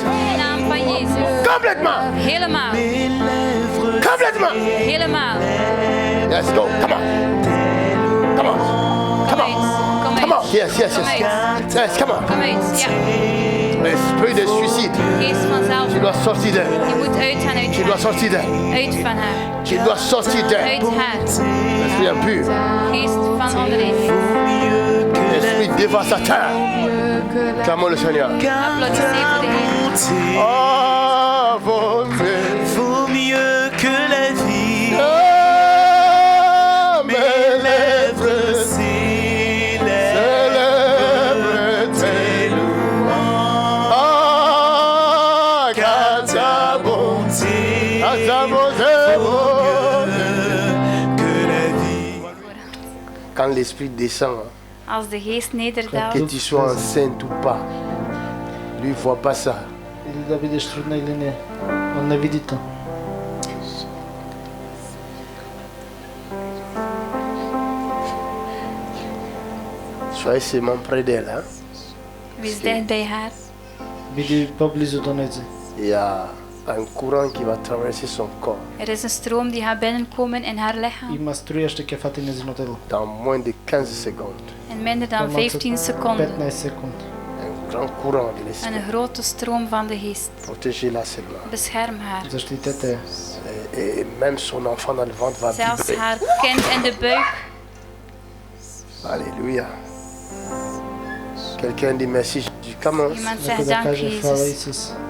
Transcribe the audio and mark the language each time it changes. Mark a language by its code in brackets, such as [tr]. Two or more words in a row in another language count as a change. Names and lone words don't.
[nl] In de naam van Jezus. [fr] Complètement. [nl] Helemaal. [fr] Complètement. [nl] Helemaal. [en] Yes, go. Come on. Come on. Come on. [nl] Kom [en] Come on. [nl] uit. [en] Yes, yes, [nl] Kom [en] yes. [nl] uit. [en] Yes, come on. [nl] Kom uit. Ja. [fr] L'esprit de suicide. [nl] Geest van [fr] Tu [nl] zelfmoord. [fr] dois sortir d'elle. [nl] Je moet uitgaan uit [fr] Tu dois [nl] haar. [fr] sortir d'elle. [nl] Uit van haar. [fr] Tu dois sortir d'elle. [nl] Uit haar. [fr] L'esprit impur. [nl] Geest van onreinheid. [fr] L'esprit dévastateur. Clamons le Seigneur. [nl] Applaudissez voor de Heer. [fr] Oh, mon Dieu. Vaut mieux que la vie. Oh, mes Mes lèvres lèvres célèbrent célèbrent tes louanges. Oh, car ta bonté, car ta bonté, que la vie. quand l'esprit descend, [nl] Als de geest [fr] que [nl] nederdaalt, [fr] tu sois enceinte ou pas, lui ne voit pas ça. [mk] Или да бидеш трудна или не. Он не види то. [fr] Soyez seulement près d'elle. Hein? [nl] wees dicht bij haar. [mk] Биди поблизу до нејзе. [fr] Il y a un courant qui va traverser son corps. [nl] Er is een stroom die gaat binnenkomen in haar lichaam. [mk] Има струја што ќе фати нејзино тело. [fr] Dans moins de 15 secondes. [nl] In minder dan [mk] Помалку [nl] 15 seconden. [mk] 15 секунди. [fr] Un grand courant de l'esprit. [nl] Een grote stroom van de geest. [fr] Protégez-la seulement. [nl] Bescherm haar. [mk] Заштитете ја. [fr] Et même son enfant dans le ventre va [nl] Zelfs [fr] vibrer. [nl] haar kind in de buik. [fr] Alléluia. Quelqu'un dit merci Jésus. [en] Come on. [nl] Iemand [mk] Некој [nl] zegt [mk] да [nl] dank [mk] каже фала [nl] Jezus. [mk] Исус.